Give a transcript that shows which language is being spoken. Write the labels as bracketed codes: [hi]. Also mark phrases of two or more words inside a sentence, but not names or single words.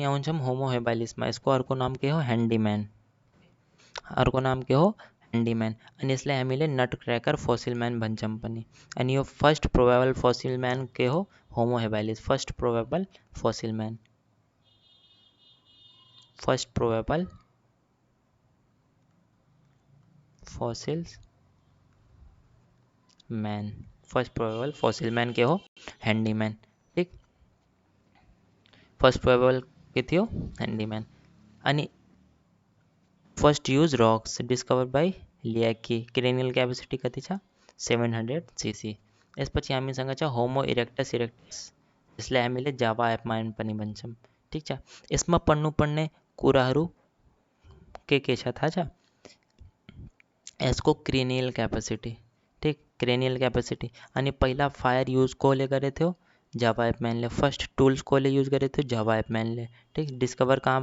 [ne] आउँछौँ होमो हेबाइलिसमा यसको अर्को नाम के हो ह्यान्डीम्यान अर्को नाम के हो ह्यान्डीम्यान अनि यसलाई हामीले [en] nut cracker fossil man [ne] भन्छौँ पनि अनि यो [en] first probable fossil man [ne] के हो होमो हेबाइलिस [en] first probable fossil man first probable fossils man first probable fossil man के हो [ne] हैंडीमैन ठीक [en] first probable [ne] के थियो हैंडीमैन अनि [en] first use rocks discover by [ne] लियाकी [en] cranial capacity [ne] कति छ 700 सीसी यसपछि हामीसँग छ होमो इरेक्टस यसलाई हामीले जावा एपमाइन पनि भन्छौँ ठीक छ यसमा पढ्नुपर्ने कुराहरू के छ थाहा छ यसको [en] cranial capacity [ne] ठीक [en] cranial capacity [ne] अनि पहिला [en] fire use [ne] कोले गरेको थियो जावा एपम्यानले [en] first tools [ne] कोले युज गरेको थियो जावा एपम्यानले ठीक डिस्कभर कहाँ